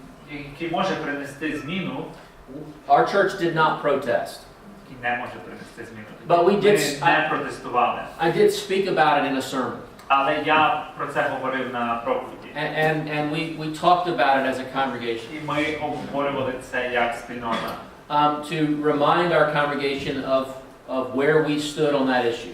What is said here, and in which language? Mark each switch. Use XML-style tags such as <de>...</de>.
<uk>який може принести зміну,</uk> <en>our church did not protest.</en> <uk>який не може принести зміну.</uk> <en>But we did.</en> <uk>Ми не протестували.</uk> <en>I did speak about it in a sermon,</en> <uk>Але я про це говорив на проповіді.</uk> <en>and we talked about it as a congregation,</en> <uk>І ми обговорювали це як спільнота.</uk> <en>to remind our congregation of where we stood on that issue.</en>